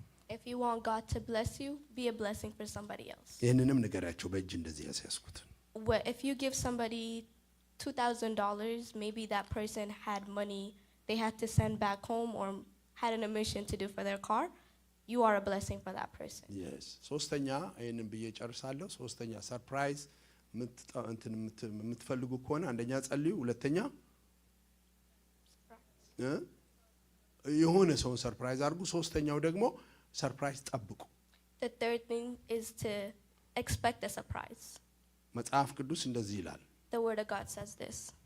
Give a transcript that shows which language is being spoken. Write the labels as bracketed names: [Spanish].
[English] If you want God to bless you, be a blessing for somebody else. [Amharic] ይሄንንም ንገራቸው በእጅ እንደዚህ ያስያዝኩት። [English] If you give somebody $2,000, maybe that person had money they had to send back home or had an emission to do for their car, you are a blessing for that person. Yes. [Amharic] ሶስተኛ ይሄንን ብዬ ጨርሳለሁ። ሶስተኛ ሰርፕራይዝ የምትፈልጉ ከሆነ አንደኛ ጸልዩ፣ ሁለተኛ የሆነ ሰውን ሰርፕራይዝ አድርጉ፣ ሶስተኛው ደግሞ ሰርፕራይዝ ጠብቁ። [English] The third thing is to expect a surprise. [Amharic] መጽሐፍ ቅዱስ እንደዚህ ይላል። [English] The word of God says this.